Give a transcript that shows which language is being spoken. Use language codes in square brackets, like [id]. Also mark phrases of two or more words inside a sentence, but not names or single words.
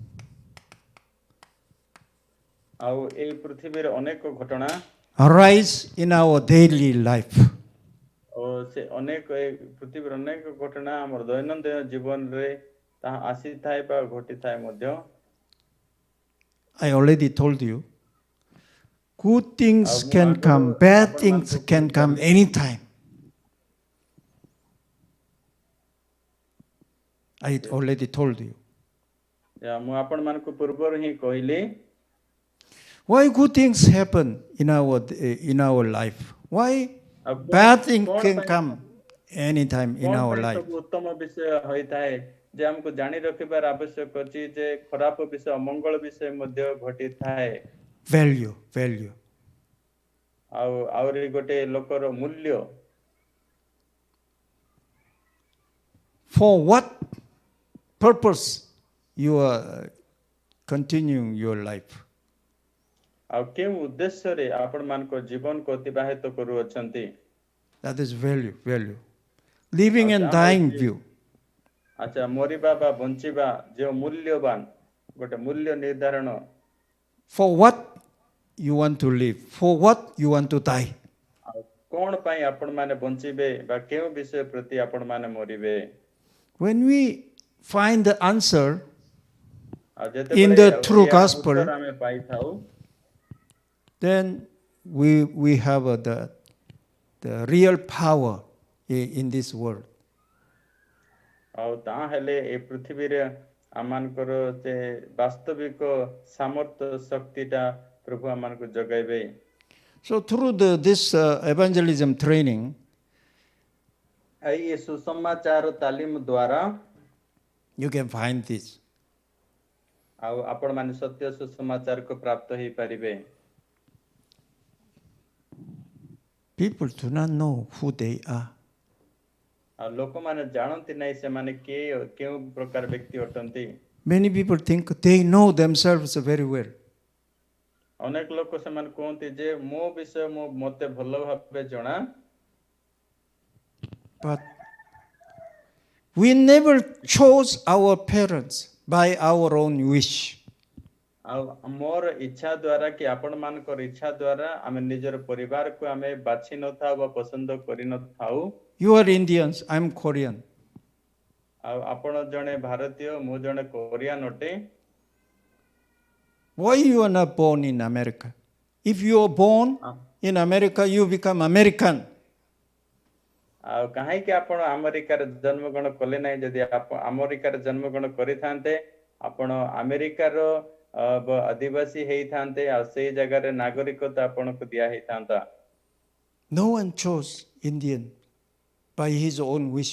[or] ଆଉ এই ପୃଥିବୀରେ ଅନେକ ଘଟଣା [en] arise in our daily life. [or] ଓ ସେ ଅନେକ ଏ ପୃଥିବୀର ଅନେକ ଘଟଣା ଆମର ଦୈନନ୍ଦିନ ଜୀବନରେ ତାହା ଆସିଥାଏ ବା ଘଟିଥାଏ ମଧ୍ୟ। [en] I already told you, good things can come, bad things can come anytime. I already told you. [or] ମୁଁ ଆପଣମାନଙ୍କୁ ପୂର୍ବରୁ ହିଁ କହିଲି [en] Why good things happen in our life? Why [or] ଆଉ [en] bad thing [or] କଣ [en] can [or] ପାଇଁ [en] come anytime in [or] କଣ [en] our [or] ପାଇଁ [en] life? [or] ସବୁ ଉତ୍ତମ ବିଷୟ ହୋଇଥାଏ ଯେ ଆମକୁ ଜାଣି ରଖିବାର ଆବଶ୍ୟକ ଅଛି ଯେ ଖରାପ ବିଷୟ ଅମଙ୍ଗଳ ବିଷୟ ମଧ୍ୟ ଘଟିଥାଏ [en] Value. [or] ଆଉ ଆହୁରି ଗୋଟେ ଲୋକର ମୂଲ୍ୟ [en] For what purpose you are continuing your life? [or] ଆଉ କେଉଁ ଉଦ୍ଦେଶ୍ୟରେ ଆପଣ ମାନଙ୍କ ଜୀବନକୁ ଅତିବାହିତ କରୁଅଛନ୍ତି [en] That is value. Living [or] ଆଉ [en] and [or] ତାହା [en] dying [or] ହେଉଛି [en] view. [or] ଆଚ୍ଛା ମରିବା ବା ବଞ୍ଚିବା ଯେଉଁ ମୂଲ୍ୟବାନ ଗୋଟେ ମୂଲ୍ୟ ନିର୍ଦ୍ଧାରଣ [en] For what you want to live? For what you want to die? [or] ଆଉ କଣ ପାଇଁ ଆପଣ ମାନେ ବଞ୍ଚିବେ ବା କେଉଁ ବିଷୟ ପ୍ରତି ଆପଣ ମାନେ ମରିବେ [en] When we find the answer [or] ଆଉ [en] in [or] ଯେତେବେଳେ [en] the true [or] ଏହାର [en] gospel, [or] ଉତ୍ତର ଆମେ ପାଇଥାଉ [en] then we have the real power in this world. [or] ଆଉ ତାହେଲେ ଏ ପୃଥିବୀରେ ଆମମାନଙ୍କର ଯେ ବାସ୍ତବିକ ସାମର୍ଥ୍ୟ ଶକ୍ତିଟା ପ୍ରଭୁ ଆମମାନଙ୍କୁ ଯୋଗାଇବେ [en] So through this evangelism training, [or] ଏଇ ସୁସମାଚାର ତାଲିମ ଦ୍ୱାରା [en] you can find this. [or] ଆଉ ଆପଣ ମାନେ ସତ୍ୟ ସୁସମାଚାରକୁ ପ୍ରାପ୍ତ ହେଇପାରିବେ [en] People do not know who they are. [or] ଆଉ ଲୋକମାନେ ଜାଣନ୍ତି ନାହିଁ ସେମାନେ କେଉଁ ପ୍ରକାର ବ୍ୟକ୍ତି ଅଟନ୍ତି [en] Many people think they know themselves very well. [or] ଅନେକ ଲୋକ ସେମାନେ କୁହନ୍ତି ଯେ ମୋ ବିଷୟ ମୋତେ ଭଲ ଭାବେ ଜଣା [en] But we never chose our parents by our own wish. [or] ଆଉ ମୋର ଇଚ୍ଛା ଦ୍ୱାରା କି ଆପଣ ମାନଙ୍କର ଇଚ୍ଛା ଦ୍ୱାରା ଆମେ ନିଜର ପରିବାରକୁ ଆମେ ବାଛି ନଥାଉ ବା ପସନ୍ଦ କରିନଥାଉ [en] You are Indians, I'm Korean. [or] ଆଉ ଆପଣ ଜଣେ ଭାରତୀୟ ମୁଁ ଜଣେ କୋରିଆନ ଅଟେ [en] Why you are not born in America? If you are born in America, you become American. [or] ଆଉ କାହିଁକି ଆପଣ ଆମେରିକାରେ ଜନ୍ମଗ୍ରହଣ କଲେ ନାହିଁ ଯଦି ଆମେରିକାରେ ଜନ୍ମଗ୍ରହଣ କରିଥାନ୍ତେ ଆପଣ ଆମେରିକାର ଅଧିବାସୀ ହେଇଥାନ୍ତେ ଆଉ ସେଇ ଜାଗାରେ ନାଗରିକତା ଆପଣଙ୍କୁ ଦିଆ ହେଇଥାନ୍ତା [en] No one chose Indian by his own wish.